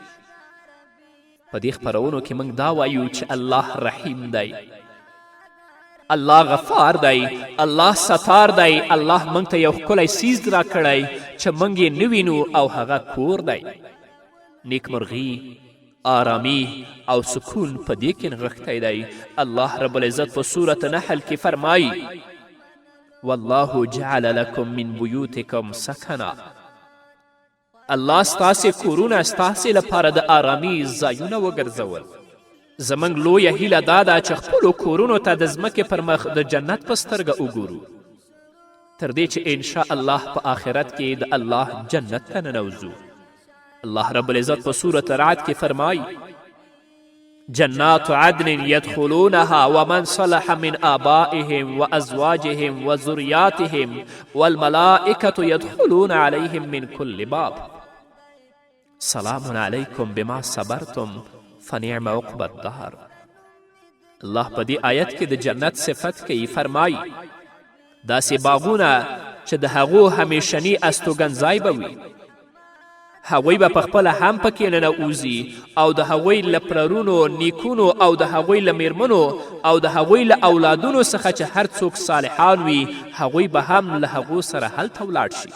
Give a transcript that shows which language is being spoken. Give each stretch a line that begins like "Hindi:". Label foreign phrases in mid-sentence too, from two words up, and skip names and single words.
Pashto: په دې خپرونو کې موږ دا وایو چې الله رحیم دی، الله غفار دی، الله ستار دی. الله موږ ته یو ښکلی څیز راکړی چې موږ یې نه وینو او هغه کور دی. نیکمرغي، آرامي او سکون په دې کې نغښتی دی.
Arabic: الله رب العزت
Pashto: په سورة نحل کې فرمایي
Arabic: والله جعل لکم من بیوتکم سکنا.
Pashto: الله ستاسې کورونه ستاسې لپاره د آرامي ځایونه وګرځول. زموږ لویه هیله دا ده چې خپلو کورونو ته د ځمکې پر مخ د جنت په سترګه وګورو تر دې چې
Arabic: انشاء الله
Pashto: په آخرت کې د الله جنت ته ننوځو.
Arabic: الله رب العزت
Pashto: په سورة رعد کې فرمایي
Arabic: جنات عدن يدخلونها ومن صلح من آبائهم وأزواجهم وذرياتهم والملائكة يدخلون عليهم من كل باب. سلام علیکم بما صبرتم فنعم عقب الدهر.
Pashto: الله په دې آیت کې د جنت صفت کوي، فرمایي داسې باغونه چې د هغو همیشني استوګنځای به وي، هغوی به پخپله هم پکې ننوځي او د هغوی له پلرونو، نیکونو او د هغوی له میرمنو او د هغوی له اولادونو څخه چې هر څوک صالحان وي هغوی به هم له هغو سره هلته ولاړ شي.